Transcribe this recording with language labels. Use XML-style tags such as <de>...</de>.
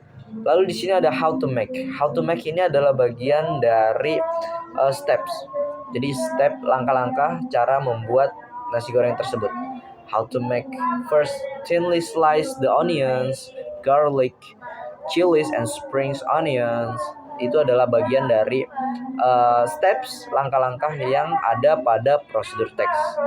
<id>Lalu di sini ada how to make. How to make ini adalah bagian dari steps. Jadi step, langkah-langkah cara membuat nasi goreng tersebut.</id> <en>How to make: first, thinly slice the onions, garlic, chilies, and spring onions.</en> <id>Itu adalah bagian dari steps, langkah-langkah yang ada pada prosedur text.</id>